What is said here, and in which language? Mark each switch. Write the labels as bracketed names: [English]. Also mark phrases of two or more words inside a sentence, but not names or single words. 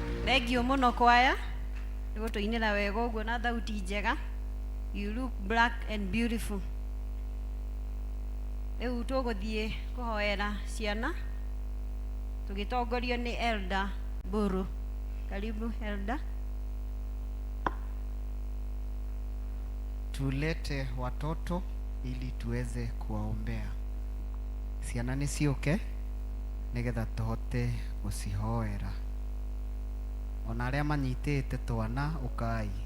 [Kikuyu] Thengio muno kwaya niguo tuinira wega uguo na thauti njega. [English] You look black and beautiful. [Kikuyu] Riu tuguthie kuhoera ciana tugitongorio ni Elder Buru. [Swahili] Karibu Elder. Tulete watoto ili tuweze kuwaombea. [Kikuyu] Ciana nĩ ciũke nigetha tuhote gucihoera. Ona arĩa manyitĩte twana ũkai.